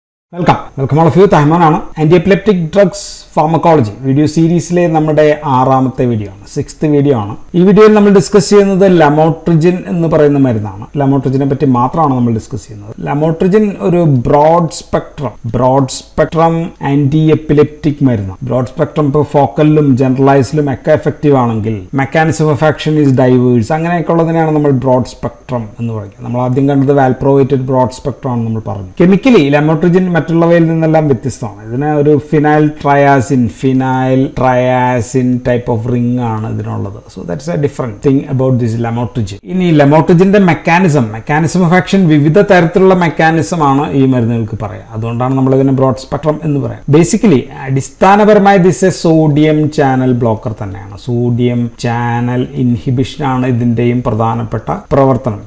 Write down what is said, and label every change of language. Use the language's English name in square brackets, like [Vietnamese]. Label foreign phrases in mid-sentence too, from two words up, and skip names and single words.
[English] Welcome all of you. Tahmanana. Antiepileptic drugs pharmacology video series [Malayalam] ലെ നമ്മുടെ 6th വീഡിയോ ആണ് 6th വീഡിയോ ആണ്. ഈ വീഡിയോ ഇൽ നമ്മൾ ഡിസ്കസ് ചെയ്യുന്നത് lamotrigine എന്ന് പറയുന്ന മരുന്നാണ്. Lamotrigine പറ്റി മാത്രമാണ് നമ്മൾ ഡിസ്കസ് ചെയ്യുന്നത്. Lamotrigine ഒരു [English] broad spectrum antiepileptic [Malayalam] marunna. [English] Broad spectrum focal-lum generalized-lum ekka effective aanengil mechanism of action is diverse. [Malayalam] അങ്ങനെയെക്കു ഉള്ളതിനെയാണ് നമ്മൾ [English] broad spectrum [Malayalam] എന്ന് പറയുന്നു. നമ്മൾ ആദ്യം കണ്ടത് valproated [English] broad spectrum [Malayalam] ആണ് നമ്മൾ പറഞ്ഞു. Chemically lamotrigine മറ്റുള്ളവയിൽ നിന്നെല്ലാം വ്യത്യസ്തമാണ്. ഇതിനെ ഒരു [English] phenyl triazine type of ring [Malayalam] ആണ് ഇതിനുള്ളത്. [English] So that's a different thing about this lamotrigine. [Malayalam] ഇനി ലാമോട്രിജിന്റെ [English] mechanism of action [Malayalam] വിവിധ തരത്തിലുള്ള മെക്കാനിസം ആണ് ഈ മരുന്നുകൾക്ക് പറയാം. അതുകൊണ്ടാണ് നമ്മൾ ഇതിനെ [English] broad spectrum [Malayalam] എന്ന് പറയാം. ബേസിക്കലി അടിസ്ഥാനപരമായി [English] this a sodium channel blocker [Malayalam] തന്നെയാണ്. [English] sodium channel inhibition [Malayalam] ആണ് ഇതിന്റെയും പ്രധാനപ്പെട്ട പ്രവർത്തനം.